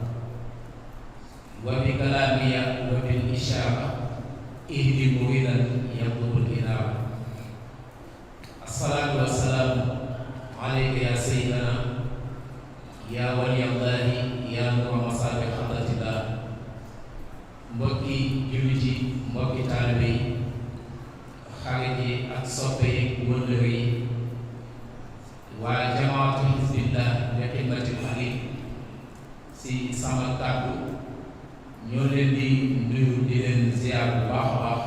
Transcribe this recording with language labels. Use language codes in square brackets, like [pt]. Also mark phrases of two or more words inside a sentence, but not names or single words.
[ar] وبكلامي وبالإشارة اهدي مريدا يطلب الإنارة الصلاة والسلام عليك يا سيدنا يا ولي الله يا نور مصابيح حضرة الله [wo] mbokki jullit yi mbokki taalibe yi xarit yi ak soppe yi wëllëre yi waa jamaatu Hizbillah li xidmatil xarit si sama kàddu ñoo leen di nuyu di leen ziar bu baax a baax